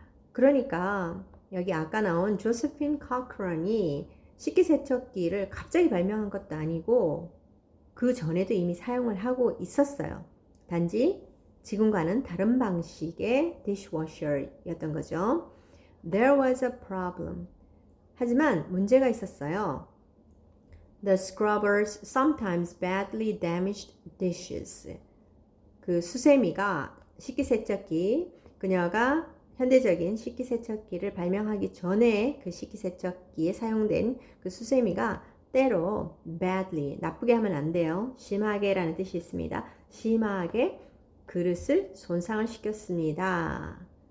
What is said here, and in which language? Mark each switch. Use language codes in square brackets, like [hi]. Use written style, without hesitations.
[ko] 그러니까 여기 아까 나온 조세핀 커크런이 식기세척기를 갑자기 발명한 것도 아니고 그 전에도 이미 사용을 하고 있었어요. 단지 지금과는 다른 방식의 dishwasher였던 거죠. [en] There was a problem. [ko] 하지만 문제가 있었어요. [en] The scrubbers sometimes badly damaged dishes. [ko] 그 수세미가 식기세척기, 그녀가 현대적인 식기세척기를 발명하기 전에 그 식기세척기에 사용된 그 수세미가 때로 badly, 나쁘게 하면 안 돼요. 심하게 라는 뜻이 있습니다. 심하게 그릇을 손상을 시켰습니다.